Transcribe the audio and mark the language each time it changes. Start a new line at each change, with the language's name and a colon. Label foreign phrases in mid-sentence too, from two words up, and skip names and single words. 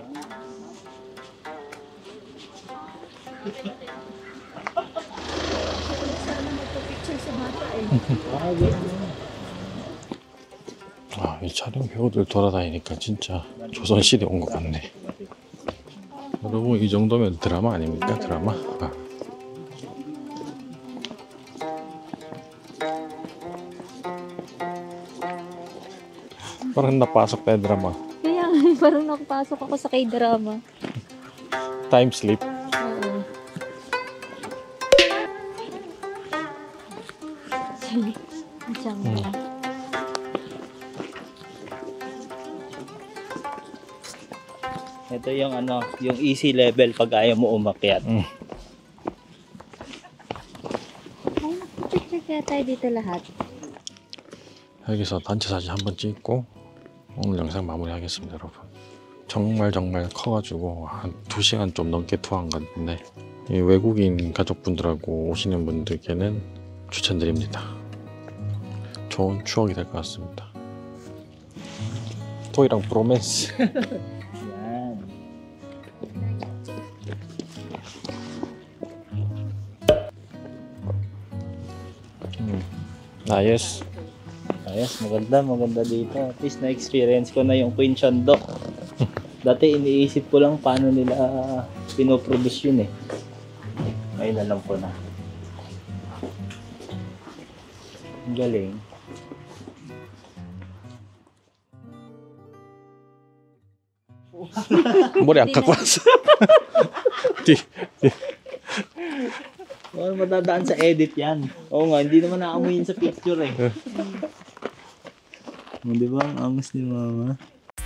Korean: 아, 이 촬영 배우들 돌아다니니까 진짜 조선시대 온 것 같네. 여러분, 이 정도면 드라마 아닙니까? 드라마? 아.
Filipino: Parang napasok tayo drama. Kaya parang nakapasok ako sa K-drama.
English: Time sleep.
Filipino: Oo. Ito yung ano, yung easy level pag ayaw mo umakyat. Ay, picture kaya tayo dito lahat.
Korean: 여기서 단체 사진 한번 찍고 오늘 영상 마무리하겠습니다, 여러분. 정말 커가지고 한 2시간 좀 넘게 투어한 건데 이 외국인 가족분들하고 오시는 분들께는 추천드립니다. 좋은 추억이 될 것 같습니다. 토이랑 브로맨스.
Filipino: Yan.
Korean: 나이스.
Filipino: Ayos, maganda dito.
English: At least
Filipino: na-experience ko na yung Queen Chandok. Dati iniisip ko lang paano nila pinoproduce yun eh. Ngayon alam ko na. Ang galing.
Korean: 머리 안 깎고 왔어.
Filipino: Oh, madadaan sa edit yan. Oo nga, hindi naman naamoy yun sa picture eh. Di ba? Ang angas ni Mama.